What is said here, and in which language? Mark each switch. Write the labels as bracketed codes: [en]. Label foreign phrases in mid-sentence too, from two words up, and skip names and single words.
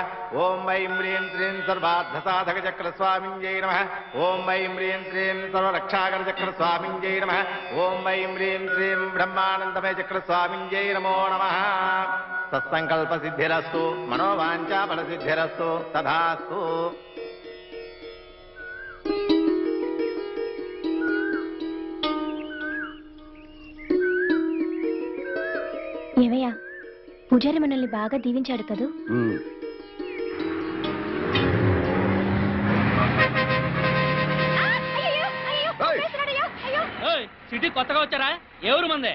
[sa] ॐ ऐं ह्रीं श्रीं सर्वार्थसाधकचक्रस्वामिन्यै नमः। ॐ ऐं ह्रीं श्रीं सर्वरक्षाकरचक्रस्वामिन्यै नमः। ॐ ऐं ह्रीं श्रीं ब्रह्मानन्दमयचक्रस्वामिन्यै नमो नमः। सत्सङ्कल्पसिद्धिरस्तु मनोवाञ्छाफलसिद्धिरस्तु तथास्तु। [te] ఏమయ్యా పూజారి మనల్ని బాగా దీవించాడు కదూ? సిటీ కొత్తగా వచ్చారా? ఎవరు మందే?